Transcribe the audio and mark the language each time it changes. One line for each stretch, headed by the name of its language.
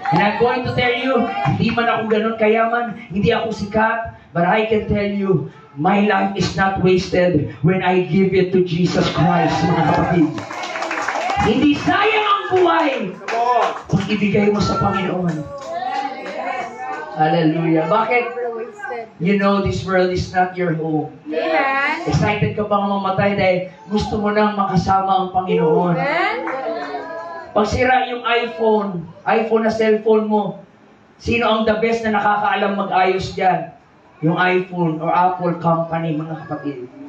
English: And I'm going to tell you,
Filipino: hindi man ako ganun kayaman, hindi ako sikat,
English: but I can tell you, my life is not wasted when I give it to Jesus Christ,
Filipino: mga kapatid. Hindi sayang ang buhay kung ibigay mo sa Panginoon. Hallelujah. Bakit?
English: You know, this world is not your home. Amen.
Filipino: Excited ka bang mamatay dahil gusto mo nang makasama ang Panginoon. Amen. Pag sira yung iPhone na cellphone mo, sino ang the best na nakakaalam mag-ayos dyan? Yung iPhone or Apple company, mga kapatid.